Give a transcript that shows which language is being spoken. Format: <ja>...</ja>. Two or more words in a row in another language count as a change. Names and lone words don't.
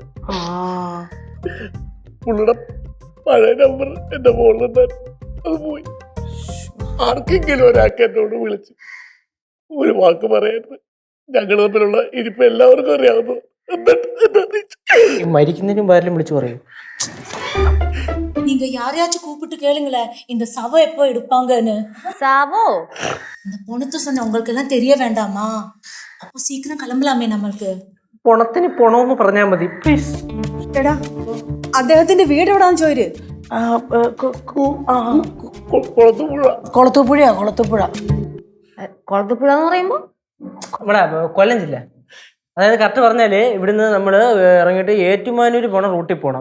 <ml>പുള്ളിയുടെ പഴയ നമ്പർ എന്റെ മോളിലുണ്ടായിരുന്നു, അത് പോയി. ആർക്കെങ്കിലും ഒരാൾക്ക് എന്നോട് വിളിച്ച് ഒരു വാക്ക് പറയരുത്. ഞങ്ങൾ തമ്മിലുള്ള ഇരിപ്പ് എല്ലാവർക്കും അറിയാവുന്നു. മരിക്കുന്നതിനും വേറെ വിളിച്ചു പറയും.</ml> <ta>நீங்க யாரையாச்சும் கூப்பிட்டு கேளுங்களேன், இந்த சவம் எப்போ எடுப்பாங்கன்னு.</ta> <ml>സാവോ?</ml> <ta>இந்த பொணத்தை சொன்ன உங்களுக்கு எல்லாம் தெரிய வேண்டாமா? அப்போ சீக்கிரம் கிளம்பலாமே நம்மளுக்கு.</ta> <ml>പൊണത്തിന് പൊണോന്ന് പറഞ്ഞാൽ മതി പ്ലീസ്. എടാ, അദ്ദേഹത്തിന്റെ വീട് എവിടാന്ന് ചോര്. കൊളത്തൂപ്പുഴയാ. കൊളത്തൂപ്പുഴ. കൊളത്തുപുഴ എന്ന് പറയുമ്പോ നമ്മുടെ കൊല്ലം ജില്ല. അതായത് കറക്റ്റ് പറഞ്ഞാല് ഇവിടുന്ന് നമ്മൾ ഇറങ്ങിയിട്ട് ഏറ്റുമാനൂർ പോണ റൂട്ടിൽ പോകണം.</ml>